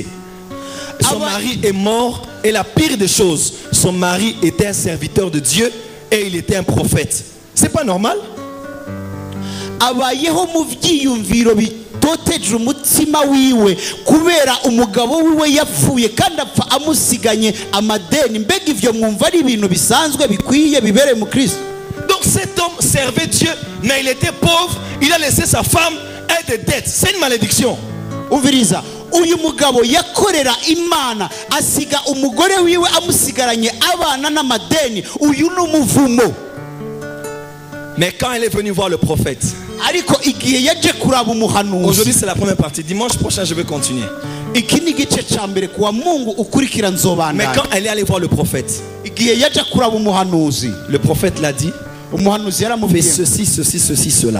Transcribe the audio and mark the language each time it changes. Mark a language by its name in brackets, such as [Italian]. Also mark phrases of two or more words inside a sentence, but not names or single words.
[French] Son mari est mort et la pire des choses, son mari était un serviteur de Dieu et il était un prophète. C'est pas normal? [Rundi] toteje umutima wiwe kubera umugabo wiwe yapfuye kandi apfa amusiganye amadeni. Mbega ivyo mwumva ari ibintu bisanzwe bikwiye bibere mu Kristo? [French] Donc cet homme servait Dieu, mais il était pauvre, il a laissé sa femme et des dettes. C'est une malédiction. [Rundi] Uviriza, uyu mugabo yakorera Imana asiga umugore wiwe amusigaranye abana n'amadeni. Uyu n'umuvumo. [French] Mais quand elle est venue voir le prophète, aujourd'hui c'est la première partie, dimanche prochain je vais continuer. Mais quand elle est allée voir le prophète, le prophète l'a dit, fais ceci, ceci, ceci, cela.